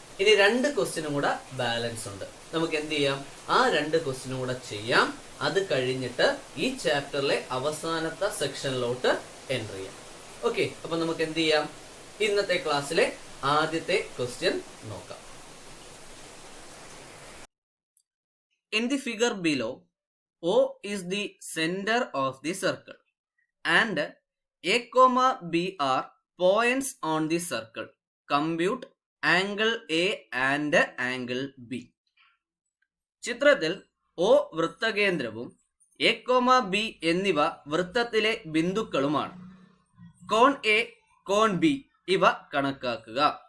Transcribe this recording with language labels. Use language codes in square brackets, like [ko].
[ml] ഇനി രണ്ട് ക്വസ്റ്റ്യനും കൂടെ ബാലൻസ് ഉണ്ട്. നമുക്ക് എന്ത് ചെയ്യാം? ആ രണ്ട് ക്വസ്റ്റ്യനും കൂടെ ചെയ്യാം. അത് കഴിഞ്ഞിട്ട് ഈ ചാപ്റ്ററിലെ അവസാനത്തെ സെക്ഷനിലോട്ട് എൻ്റർ ചെയ്യാം. ഓക്കെ, അപ്പൊ നമുക്ക് എന്ത് ചെയ്യാം? ഇന്നത്തെ ക്ലാസ്സിലെ ആദ്യത്തെ ക്വസ്റ്റ്യൻ നോക്കാം. [en] In the figure below, O is the center of the circle and A, B are points on the circle. Compute angle A and angle B. [ml] ചിത്രത്തിൽ O വൃത്തകേന്ദ്രവും A, B എന്നിവ വൃത്തത്തിലെ ബിന്ദുക്കളുമാണ്. കോൺ A, കോൺ B ഇവ കണക്കാക്കുക.